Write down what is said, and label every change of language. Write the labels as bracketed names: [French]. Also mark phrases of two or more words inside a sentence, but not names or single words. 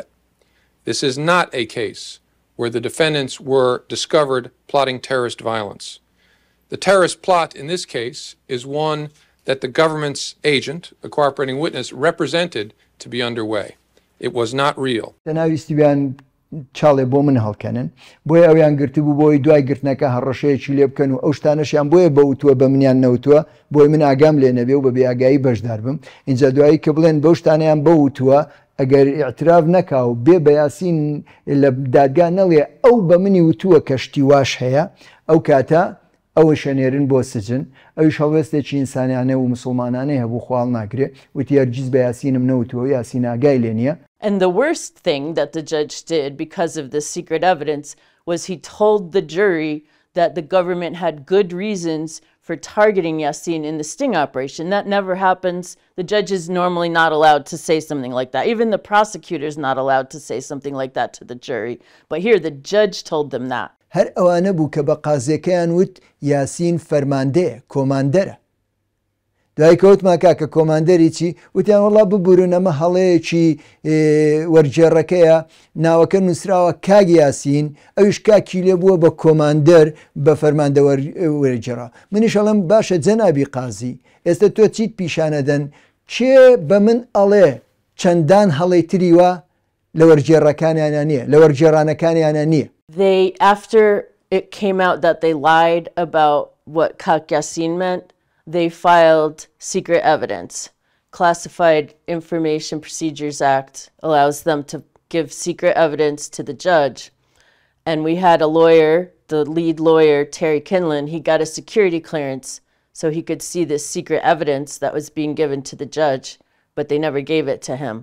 [English] This is not a case where the defendants were discovered plotting terrorist violence. The terrorist plot in this case is one that the government's agent, a cooperating witness, represented to be underway. It was not real. [Central Kurdish] چاڵێ بۆ من هەڵکەنن بۆیە ئەویان گرتبوو بۆی دوای گرتنەکە هەڕەشەیەکی لێ بکەن و ئەو شتانەشیان بۆیە بەوتووە بە منیان نەوتووە بۆی من ئاگام لێ نەبێ و بە بێئاگایی بەشدار بم اینجا دوایی کە بڵێن بەو شتانیان بەوتووە ئەگەر ئیعتراف نەکا و بێ بە یاسین لە دادگا نەڵێ ئەو بە منی وتووە کەشتی واش هەیە ئەو کاتە ئەوە شەنێرن بۆ سجن ئەویش هەڵوێستێکی ئینسانیانە و مسڵمانانەی هەبوو خواڵ ناگرێ وتی هەرگیز بە یاسینم نەوتووە یاسین ئاگای لێ نییە. [English] And the worst thing that the judge did because of this secret evidence was he told the jury that the government had good reasons for targeting Yasin in the sting operation. That never happens. The judge is normally not allowed to say something like that. Even the prosecutor is not allowed to say something like that to the jury. But here the judge told them that. [Central Kurdish] هەر ئەوانە بوو کە بە قازیەکەیان وت یاسین فەرماندەیە کۆماندەرە دوای کەوتما کاکە کۆماندەری چی وتیان وەڵا ببورن ئەمە هەڵەیەکی وەرجێڕەکەیە ناوەکە نووسراوە کاگ یاسین ئەویش کاکی لێ بووە بە کۆماندەر بە فەرماندە وەرجێڕا منیش ئەڵێم باشە جەنابی قازی ئێستا تۆ چیت پیشانەدەن کێ بە من ئەڵێ چەندان هەڵەی تریوە لە وەرجێڕەکانیانە نییە لە وەرجێڕانەکانیانە نییە. [English] They, after it came out that they lied about what Kak Yasin meant, they filed secret evidence. Classified Information Procedures Act allows them to give secret evidence to the judge. And we had a lawyer, the lead lawyer, Terry Kinlan, he got a security clearance so he could see this secret evidence that was being given to the judge, but they never gave it to him.